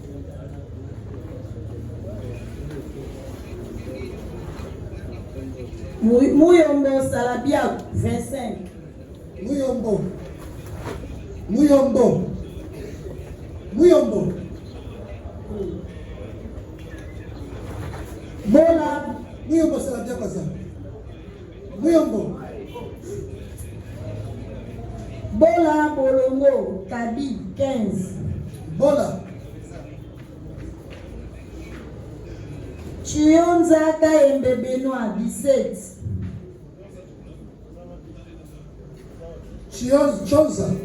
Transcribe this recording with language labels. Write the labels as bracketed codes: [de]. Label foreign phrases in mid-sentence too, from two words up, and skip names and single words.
[fr] Muyombo Salabia, 25. Muyombo. Bola. Muyombo Salabia quoi ça? Muyombo. Bola Bolongo, Kabi, 15. Bola. Chionza Kaembe Benoît, 17. Chionza.